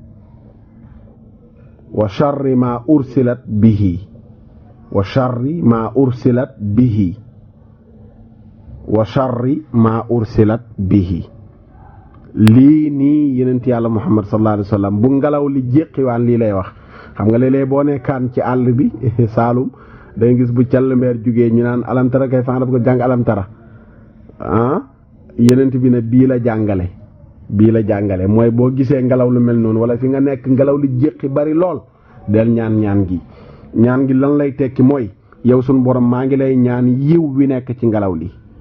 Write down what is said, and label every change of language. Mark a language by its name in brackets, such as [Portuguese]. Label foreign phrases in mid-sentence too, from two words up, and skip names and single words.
[Arabic] وشر ما أرسلت به وشر ما أرسلت به وشر ما أرسلت به [Wolof] lii nii yenent yàlla Muhammad [Arabic] صلى الله عليه وسلم [Wolof] bu ngelaw li jéqiwaan lii lay wax xam nga léeg-léeg boo nekkaan ci àll bi Saalum da nga gis bu call mbeer jugee ñu naan alamtara kay fan daf ko jàng alamtara yenent bi ne bii la jàngale mooy boo gisee ngelaw lu mel noonu wala fi nga nekk ngelaw li jéqi bari lool del ñaan gi lan lay tekki mooy yow sunu borom maa ngi lay ñaan yiw wi nekk ci ngelaw li